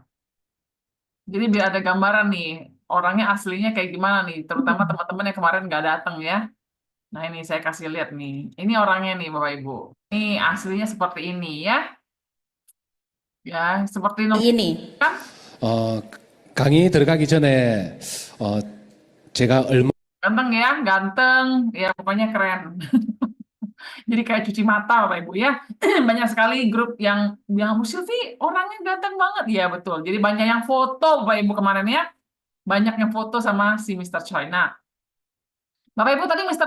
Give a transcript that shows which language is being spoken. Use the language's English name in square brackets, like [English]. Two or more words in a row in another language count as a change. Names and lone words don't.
[Indonesian] Jadi biar ada gambaran nih orangnya aslinya kayak gimana nih. Terutama teman-teman yang kemarin nggak datang ya. Nah ini saya kasih lihat nih. Ini orangnya nih Bapak Ibu. Ini aslinya seperti ini ya. Ya seperti Ini. kan? [Korean] 강의 들어가기 전에 제가 얼마 [Indonesian] Ganteng ya, ganteng. Ya pokoknya keren. Jadi kayak cuci mata Bapak Ibu ya. Banyak sekali grup yang bilang, Bu Silvi orangnya ganteng banget. Ya betul. Jadi banyak yang foto Bapak Ibu kemarin ya. Banyak yang foto sama si Mr. Choi. Nah, Bapak Ibu tadi Mr.